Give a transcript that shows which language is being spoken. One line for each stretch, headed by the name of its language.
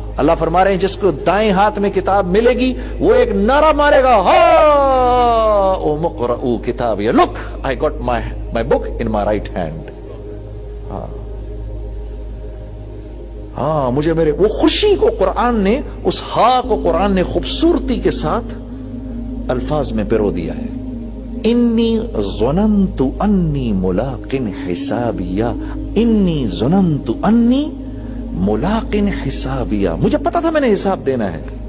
Urdu: اللہ فرما رہے ہیں جس کو دائیں ہاتھ میں کتاب ملے گی وہ ایک نعرہ مارے گا,
Arabic: هَاؤُمُ اقْرَءُوا كِتَابِيَهْ.
English: Look, I got my book in my right hand.
Urdu: مجھے میرے وہ خوشی کو قرآن نے, اس ہا کو قرآن نے خوبصورتی کے ساتھ الفاظ میں پرو دیا ہے.
Arabic: انی ظننت انی ملاق حسابیہ, انی ظننت انی ملاق حسابیہ,
Urdu: مجھے پتا تھا میں نے حساب دینا ہے.